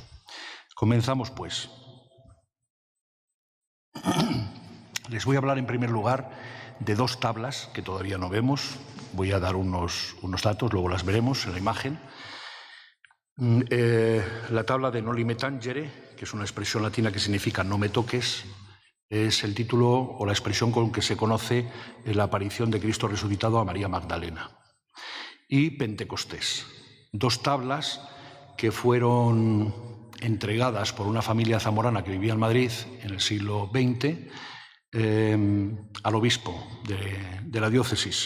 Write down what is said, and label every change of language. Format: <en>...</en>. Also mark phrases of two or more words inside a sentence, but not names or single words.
<es>Comenzamos, pues. Les voy a hablar en primer lugar de dos tablas que todavía no vemos. Voy a dar unos datos, luego las veremos en la imagen. La tabla de</es> <la>Noli me tangere,</la> <es>que es una expresión latina que significa no me toques, es el título o la expresión con que se conoce la aparición de Cristo resucitado a María Magdalena. Y Pentecostés, dos tablas que fueron entregadas por una familia zamorana que vivía en Madrid en el siglo XX al obispo de la diócesis.</es>